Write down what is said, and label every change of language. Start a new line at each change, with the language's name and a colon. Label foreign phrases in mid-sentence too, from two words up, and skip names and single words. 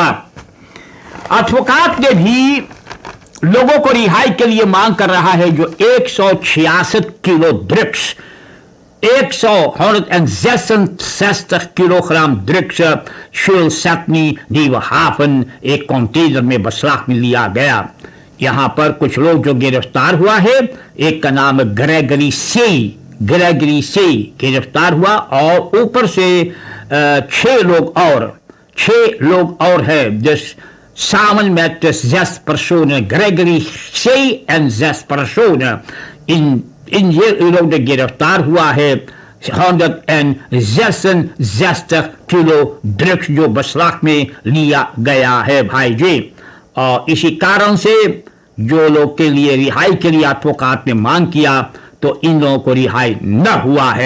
Caribbean Hindustani: एडवोकेट ने भी लोगों को रिहाई के लिए मांग कर रहा है जो 166 किलो ड्रग्स, 166 किलोग्राम ड्रग्स शुलसैटनी नीवहाफन एक कंटेनर में बसराख में लिया गया। यहां पर कुछ लोग जो गिरफ्तार हुआ है, एक का नाम ग्रेगरी से गिरफ्तार हुआ, और ऊपर से 6 लोग और है, जिस
Dutch: samen met de 6 personen, Gregory C. en 6 personen, in
Caribbean Hindustani: लोग गिरफ्तार हुआ है। 166 किलो ड्रग्स जो बसराख में लिया गया है भाई जी। और इसी कारण से जो लोग के लिए रिहाई के लिए एडवोकेट ने मांग किया, तो इन लोगों को रिहाई न हुआ है।